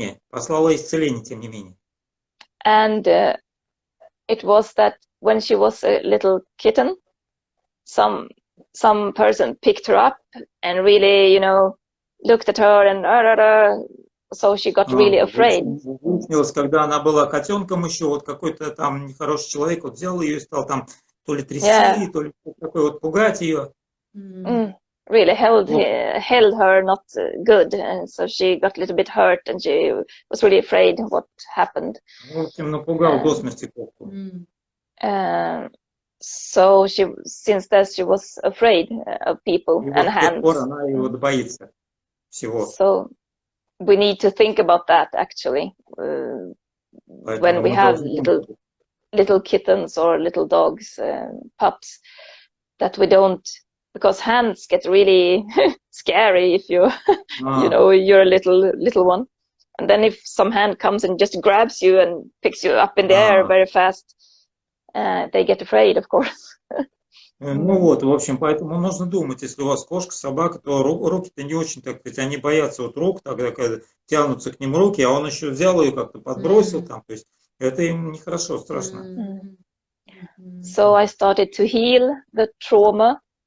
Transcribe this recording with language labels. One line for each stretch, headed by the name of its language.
Russian: Послала ей исцеление, тем не менее.
English: And it was that when she was a little kitten, some person picked her up and really, looked at her and so she got really afraid.
Russian: Выяснилось, когда она была котенком еще, вот какой-то там нехороший человек вот взял ее и стал там то ли трясти, то ли такой вот пугать ее.
English: Really held her not good, and so she got a little bit hurt and she was really afraid of what happened.
Russian: В общем, напугал до смерти кошку.
English: So since that she was afraid of people and hands.
Russian: С тех пор она его боится всего.
English: So we need to think about that actually when we have little kittens or little dogs, pups, that we don't. Because hands get really scary if you're a little one, and then if some hand comes and just grabs you and picks you up in the air very fast, they get afraid, of course.
Russian: Ну вот, в общем, поэтому нужно думать, если у вас кошка, собака, то руки-то не очень, так сказать, они боятся вот рук, тогда когда тянутся к ним руки, а он еще взял ее как-то подбросил там, то есть это им нехорошо, страшно.
English: So I started to heal the trauma.